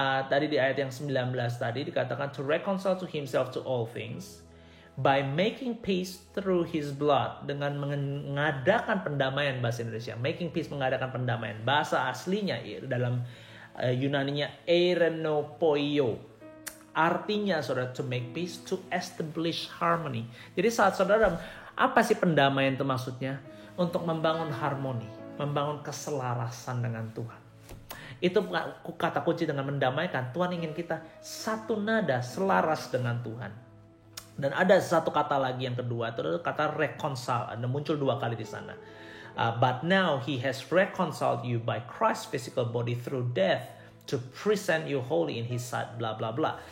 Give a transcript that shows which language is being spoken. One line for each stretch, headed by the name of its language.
Indonesian: Tadi di ayat yang 19 tadi dikatakan
English: to reconcile to himself to all things by making peace through his blood,
Indonesian: dengan mengadakan pendamaian, bahasa Indonesia.
English: Making peace,
Indonesian: mengadakan pendamaian. Bahasa aslinya dalam Yunaninya erenopoio. Artinya saudara
English: to make peace, to establish harmony.
Indonesian: Jadi saat saudara, apa sih pendamaian itu maksudnya? Untuk membangun harmoni, membangun keselarasan dengan Tuhan. Itu kata kunci dengan mendamaikan. Tuhan ingin kita satu nada, selaras dengan Tuhan. Dan ada satu kata lagi yang kedua, itu adalah kata reconcile. Ada muncul dua kali di sana.
English: But now he has reconciled you by Christ's physical body through death to present you holy in his sight, bla bla bla.